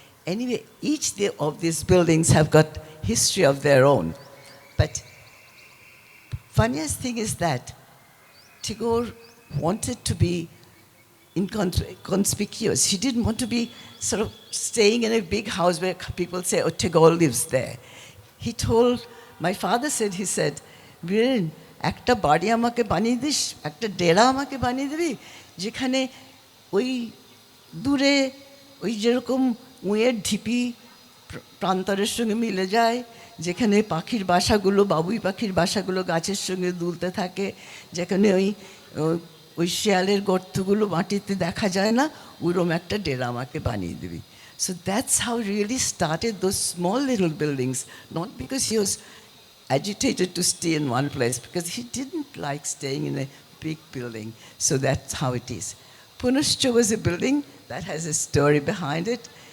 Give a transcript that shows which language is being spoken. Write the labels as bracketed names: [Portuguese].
[English] Anyway, of these buildings have got history of their own. But funniest thing is that Tagore wanted to be inconspicuous. He didn't want to be sort of staying in a big house where people say, oh, Tagore lives there. He told, my father said, he said, Biren, [Bangla] একটা বাড়ি আমাকে বানিয়ে this, একটা ডেরা আমাকে বানিয়ে দিবি, যেখানে ওই দূরে ওই যেরকম উঁয়ের ঢিপি প্রান্তরের সঙ্গে মিলে যায়, যেখানে পাখির বাসাগুলো, বাবুই পাখির বাসাগুলো গাছের সঙ্গে দুলতে থাকে, যেখানে ওই শিয়ালের গর্তগুলো মাটিতে দেখা যায় না, ওইরকম একটা ডেরা আমাকে বানিয়ে দিবি. [English] So that's how he really started those small little buildings, not because he was agitated to stay in one place, because he didn't like staying in a big building. So that's how it is. Punoshcho was a building that has a story behind it.